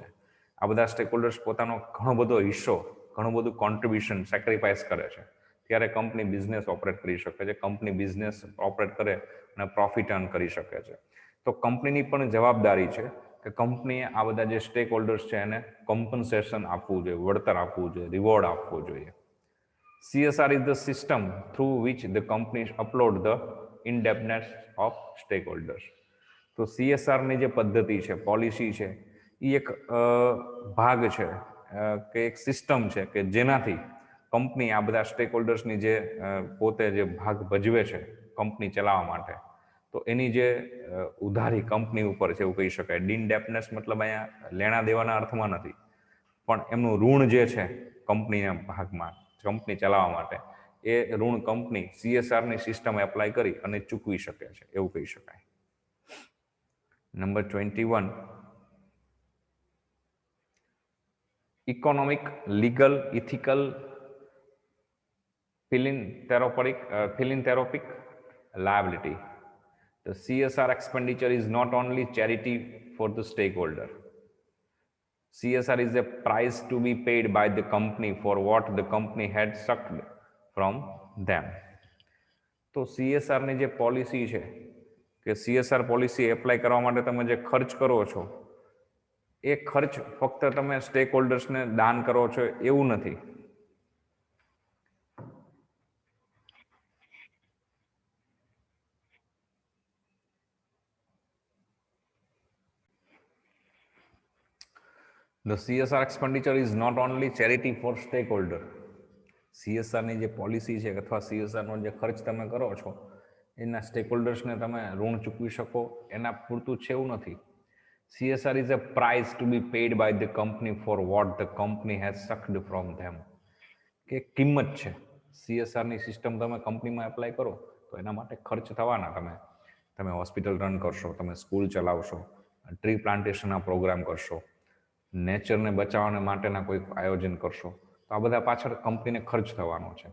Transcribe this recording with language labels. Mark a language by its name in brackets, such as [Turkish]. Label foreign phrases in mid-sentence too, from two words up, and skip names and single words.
[Gujarati] આ બધા [English] stake holders [Gujarati] પોતાનો ઘણો બધો હિસ્સો, ઘણું બધું [English] contribution sacrifice [Gujarati] કરે છે, ત્યારે [English] company business operate [Gujarati] કરી શકે છે. [English] company business operate [Gujarati] કરે અને [English] profit earn [Gujarati] કરી શકે છે. તો કંપનીની પણ જવાબદારી છે કે કંપનીએ આ બધા જે [English] stake holders [Gujarati] છે એને કોમ્પન્સેશન આપવું જોઈએ, વળતર આપવું જોઈએ, રિવોર્ડ આપવું જોઈએ. [English] CSR is the system through which the companies upload the indebtedness of stakeholders. [Gujarati] તો CSR ની જે પદ્ધતિ છે, પોલિસી છે, એ એક ભાગ છે કે એક સિસ્ટમ છે કે જેનાથી કંપની આ બધા સ્ટેક હોલ્ડર્સની જે પોતે જે ભાગ ભજવે છે કંપની ચલાવવા માટે, તો એની જે ઉધારી કંપની ઉપર છે એવું કહી શકાય. ઇન્ડેપ્ટનેસ મતલબ અહીંયા લેણા દેવાના અર્થમાં નથી, પણ એમનું ઋણ જે છે કંપનીના ભાગમાં, કંપની ચલાવવા માટે, એ ઋણ કંપની CSRની [English] system apply [Gujarati] કરી અને ચૂકવી શકે છે, એવું કહી શકાય. [English] number 21, economic, legal, ethical, philanthropic liability. The CSR expenditure is not only charity for the stakeholder. CSR is a price to be paid by the company for what the company had sucked from them. [Gujarati] તો CSR ની જે પોલિસી છે કે CSR [English] policy apply [Gujarati] કરવા માટે તમે જે ખર્ચ કરો છો, એ ખર્ચ ફક્ત તમે સ્ટેક હોલ્ડર્સને દાન કરો છો એવું નથી. [English] The CSR expenditure is not only charity for stakeholder. [Gujarati] CSR ની જે પોલિસી છે અથવા CSR નો જે ખર્ચ તમે કરો છો એના સ્ટેકહોલ્ડર્સને તમે ઋણ ચૂકવી શકો એના પૂરતું છે એવું નથી. [English] CSR is a price to be paid by the company for what the company has sucked from them. [Gujarati] કે કિંમત છે. CSR ની સિસ્ટમ તમે કંપનીમાં એપ્લાય કરો તો એના માટે ખર્ચ થવાના. તમે [English] hospital run [Gujarati] કરશો, તમે સ્કૂલ ચલાવશો, ટ્રી પ્લાન્ટેશનના પ્રોગ્રામ કરશો, નેચરને બચાવવા માટેના કોઈ આયોજન કરશો, તો આ બધા પાછળ કંપનીને ખર્ચ થવાનો છે.